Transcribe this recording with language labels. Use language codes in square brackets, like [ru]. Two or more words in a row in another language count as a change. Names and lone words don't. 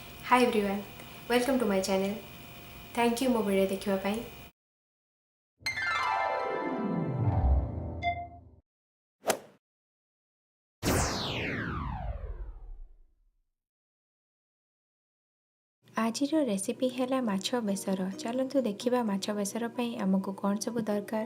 [en] Hi everyone, welcome to my channel. thank you [or] ମୋ ଭିଡିଓ ଦେଖିବା ପାଇଁ। ଆଜିର ରେସିପି ହେ ମାଛ ବେସର। ଚାଲନ୍ତୁ ଦେଖା ମାଛ ବେସର ଆମକୁ କଣ ସବୁ ଦରକାର।